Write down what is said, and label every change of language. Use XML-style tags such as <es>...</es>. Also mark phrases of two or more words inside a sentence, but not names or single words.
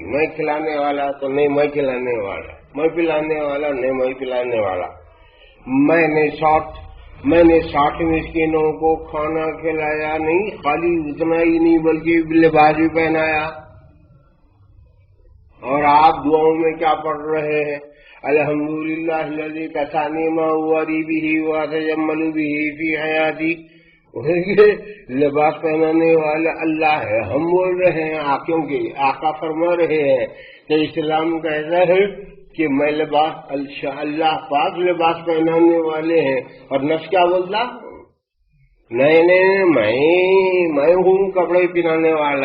<ur>میں کھلانے والا تو نہیں میں کھلانے والا، میں پلانے والا نہیں میں پلانے والا. میں نے 60 مسکینوں کو کھانا کھلایا، نہیں خالی اتنا ہی نہیں بلکہ لباس بھی پہنایا. اور آپ دعاؤں میں کیا پڑھ رہے ہیں؟</ur> <ar>الحمدللہ الذی کسانی ما وری به وتجمل به فی حیاتی.</ar> <ur>لباس پہنانے والا اللہ ہے، ہم بول رہے ہیں آنکھوں کے. آقا فرما رہے ہیں کہ اسلام کہتا ہے کہ میں لباس، اللہ پاک لباس پہنانے والے ہیں. اور نفس کیا بولتا؟ نہیں میں ہوں کپڑے پہنانے والا.</ur>